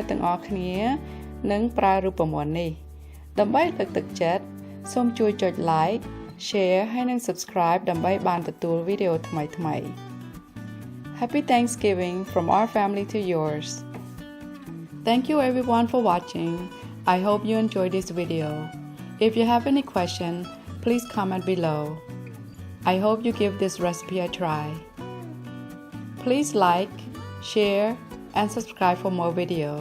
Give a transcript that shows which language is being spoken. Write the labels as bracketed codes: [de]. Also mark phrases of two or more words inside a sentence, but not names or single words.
[km] ត្តទាំងអស់គ្នានឹងប្រើរូបមន្តនេះដើម្បីលើកទឹកចិត្តសូមជួយចុច like share ហើយនិង subscribe ដើម្បីបានទទួលវីដេអូថ្មីៗ [en] Happy Thanksgiving from our family to yours Thank you everyone for watching I hope you enjoyed this video If you have any question please comment below I hope you give this recipe a try. Please like, share, and subscribe for more videos.